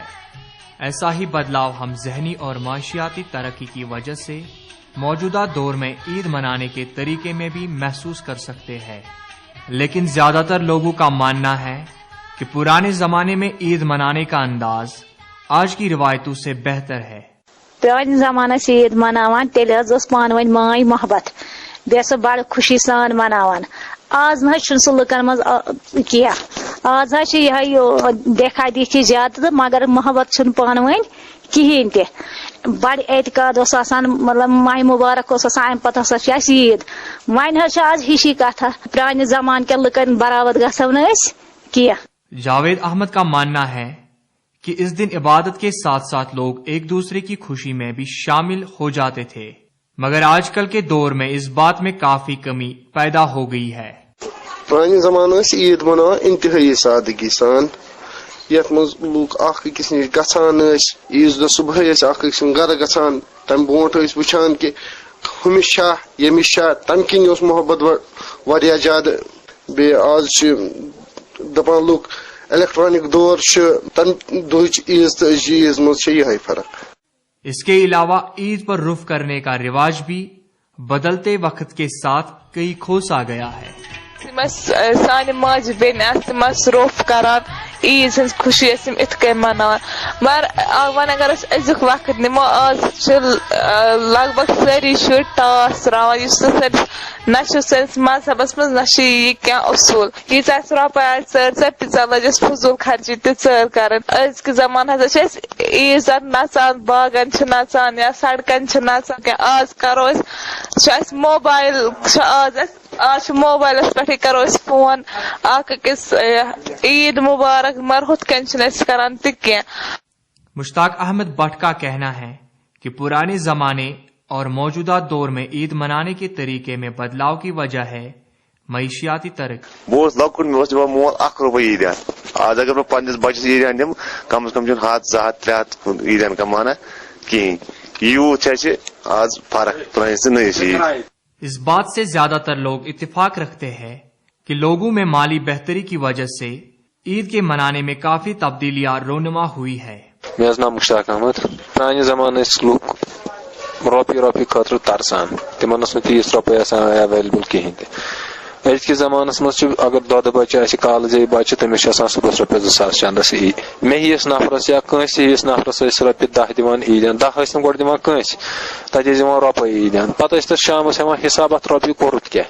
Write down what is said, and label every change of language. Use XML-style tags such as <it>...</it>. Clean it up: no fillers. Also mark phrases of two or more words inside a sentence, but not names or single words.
<ur>ایسا ہی بدلاؤ ہم ذہنی اور معاشیاتی ترقی کی وجہ سے موجودہ دور میں عید منانے کے طریقے میں بھی محسوس کر سکتے ہیں. لیکن زیادہ تر لوگوں کا ماننا ہے کہ پرانے زمانے میں عید منانے کا انداز آج کی روایتوں سے بہتر ہے.</ur> <ks>پرانہِ زمانہٕ ٲسۍ عید مناوان تیٚلہِ حظ ٲس پانہٕ ؤنۍ ماے محبت بیٚیہِ ٲس سۄ بڑٕ خوشی سان مناوان. آز نہ حظ چھُنہٕ سُہ لُکن منٛز کینٛہہ. آز حظ چھِ یِہے دیکھا دیکھی زیادٕ تہٕ مگر محبت چھُنہٕ پانہٕ ؤنۍ کِہیٖنۍ تہِ. بڑٕ اعتقاد اوس آسان مطلب ماہِ مُبارک اوس آسان اَمہِ پتہٕ ہسا چھِ اَسہِ عید. وۄنۍ حظ چھِ آز ہِشی کتھا پرانہِ زمانہٕ کٮ۪ن لُکن برابر گژھو نہٕ أسۍ کینٛہہ.</ks> <ur>جاوید احمد کا ماننا ہے کہ اس دن عبادت کے ساتھ ساتھ لوگ ایک دوسرے کی خوشی میں بھی شامل ہو جاتے تھے، مگر آج کل کے دور میں اس بات میں کافی کمی پیدا ہو گئی ہے۔</ur> <ks>پرانہِ زمانہٕ ٲسۍ عیٖد مناوان انتہٲئی سادگی سان، یتھ منٛز لوٗکھ اکھ أکِس نِش گژھان ٲسۍ، عیٖذ دۄہ صبحٲے ٲسۍ اکھ أکۍ سُنٛد گرٕ گژھان، تمہِ برونٛٹھ ٲسۍ وٕچھان کہِ ہُمِس چھا ییٚمِس چھا، تمہِ کِنۍ اوس محبت واریاہ زیادٕ۔ بیٚیہِ آز چھِ دپان لُکھ الیکٹرانک دور چھُ، تمہِ دۄہٕچ عیٖذ تہٕ أزچہِ عیٖذ منٛز چھِ یِہے فرق۔</ks> <ur>اس کے علاوہ عید پر رف کرنے کا رواج بھی بدلتے وقت کے ساتھ کئی کھوس آ گیا ہے۔</ur> <ks>سانہِ ماجہِ بیٚنہِ تِم روف کران عیٖذ ہٕنٛز خوشی ٲسۍ ات کٔنۍ مناوان، مگر وۄنۍ اگر أسۍ أزیُک وقت نِمو، آز چھِ لگ بگ سٲری شُرۍ ٹاس تراوان، یُس نہ چھُ سٲنِس مذہبس منٛز نہ چھُ یہِ کینٛہہ اصوٗل۔ ییٖژ اسہِ رۄپاے آسہِ ژٲر ژٲر تیٖژاہ لٔج أسۍ فضوٗل خرچی تہِ ژٲر کرٕنۍ۔ أزکہِ زمانہٕ ہسا چھِ أسۍ عیٖزن نژان، باغن چھِ نژان یا سڑکن چھِ نژان، آز کرو أسۍ چھُ اسہِ موبایل چھُ آز چھُ موبایلس پٮ۪ٹھٕے کرو أسۍ فون اکھ أکِس عیٖد مبارک، مگر ہُتھ کٔنۍ چھِنہٕ أسۍ کران تہِ کینٛہہ۔</ks> <ur>مشتاق احمد بٹ کا کہنا ہے کہ پرانے زمانے اور موجودہ دور میں عید منانے کے طریقے میں بدلاؤ کی وجہ ہے معیشیاتی ترقی۔</ur> <ks>بہت لۄکُٹ مےٚ اوس دِوان مول $1 عیٖدیان، آز اگر بہٕ پننِس بچس عیٖدیان دِمہٕ کم از کم چھُنہٕ 100 200 300 عیٖدیان کمانا کِہیٖنۍ۔ یوٗت چھِ اَسہِ آز فرق پرٲنِس تہٕ نٔیِس عیٖد۔</ks> <ur>اس بات سے زیادہ تر لوگ اتفاق رکھتے ہیں کہ لوگوں میں مالی بہتری کی وجہ سے عید کے منانے میں کافی تبدیلیاں رونما ہوئی ہے۔</ur> <ks>مےٚ حظ ناو مشتاق احمد۔ پرانہِ زمانہٕ ٲسۍ لُکھ رۄپیہِ خٲطرٕ ترسان، تِمن ٲس نہٕ تیٖژ رۄپاے آسان ایویلیبل کِہیٖنۍ تہِ۔ أزکِس زمانس منٛز چھُ اگر دۄدٕ بچہِ آسہِ کالجے بچہِ تٔمِس چھِ آسان صُبحس رۄپیس 2000 چندس مےٚ ہِوِس نفرس یا کٲنٛسہِ ہِوِس نفرس ٲسۍ رۄپیہِ 10 دِوان عیٖدیان، 10 ٲسۍ نہٕ گۄڈٕ دِوان کٲنٛسہِ، تتہِ ٲسۍ دِوان رۄپے عیٖدیان، پتہٕ ٲسۍ تتھ شامس ہٮ۪وان حساب اتھ رۄپیہِ کوٚرُتھ کیٛاہ۔</ks>